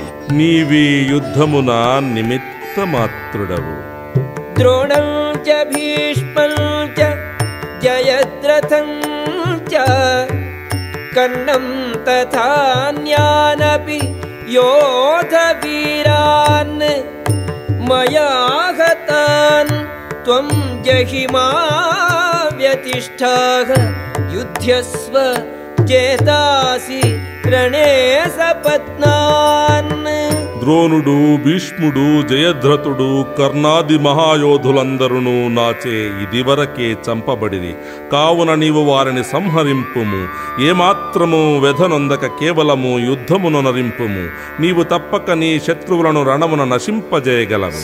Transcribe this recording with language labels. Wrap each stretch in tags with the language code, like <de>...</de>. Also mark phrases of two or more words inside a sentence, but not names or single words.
<te>నీవే యుద్ధమున నిమిత్తమాత్రుడవు.</te> <sa>द्रोणं च भीष्मं च जयद्रथं च कर्णं तथान्यानपि योध वीरान् मया हतान् त्वं जहिमा व्यतिष्ठाः युध्यस्व चेतासि रणे सपत्नान्.</sa> <te>ద్రోణుడు, భీష్ముడు, జయద్రథుడు, కర్ణాది మహాయోధులందరూ నాచే ఇదివరకే చంపబడిరి. కావున నీవు వారిని సంహరింపుము. ఏమాత్రము వ్యధనొందక కేవలము యుద్ధమును నరింపుము. నీవు తప్పక నీ శత్రువులను రణమున నశింపజేయగలవు.</te>